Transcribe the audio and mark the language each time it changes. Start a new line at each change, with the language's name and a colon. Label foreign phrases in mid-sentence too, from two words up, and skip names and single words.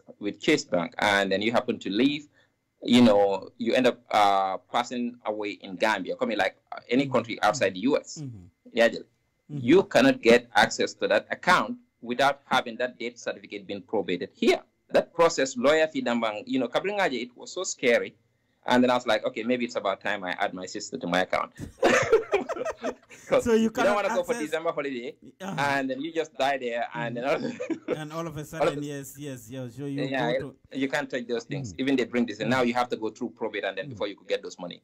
English: with Chase Bank, and then you happen to leave, you end up passing away in Gambia, coming like any country outside the U.S. you cannot get access to that account without having that death certificate being probated here. That process, lawyer fee dambang, kabringaje, it was so scary. And then I was like, okay, maybe it's about time I add my sister to my account. So you don't want to go for December holiday, and then you just die there, and then and all of a sudden, yes. So you can't touch those things. Even they bring this, and now you have to go through probate, and then before you could get those money.